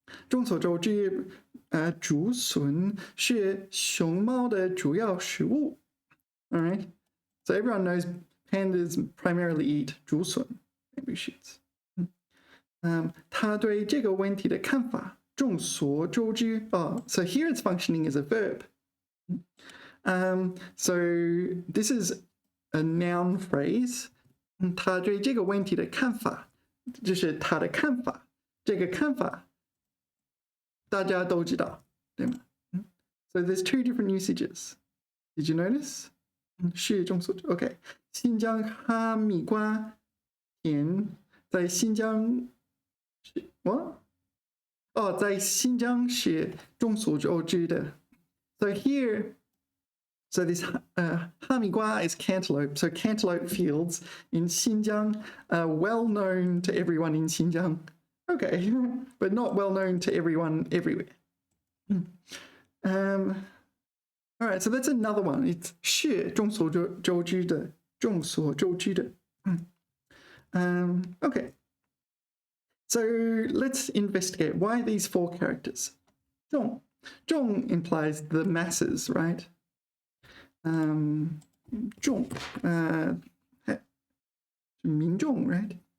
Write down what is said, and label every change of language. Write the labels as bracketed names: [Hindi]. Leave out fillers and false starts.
[Chinese] 众所周知, 竹笋是熊猫的主要食物. [English] All right, so everyone knows pandas primarily eat 竹笋, bamboo shoots. [Chinese] 他对这个问题的看法众所周知. [English] So here it's functioning as a verb. So this is a noun phrase. [Chinese] 他对这个问题的看法就是他的看法，这个看法大家都知道，对吗？ [English] So there's two different usages. Did you notice? [Chinese] 是众所周知. [English] Okay. [Chinese] 新疆哈密瓜田在新疆What? Oh, 在新疆是众所周知的. [English] So here, so this 哈密瓜 is cantaloupe. So cantaloupe fields in Xinjiang are well known to everyone in Xinjiang. Okay, but not well known to everyone everywhere. All right, so that's another one. [Chinese] It's 是众所周知的，众所周知的. [English] Okay. So let's investigate why these four characters. 众 implies the masses, right? 众民众, right?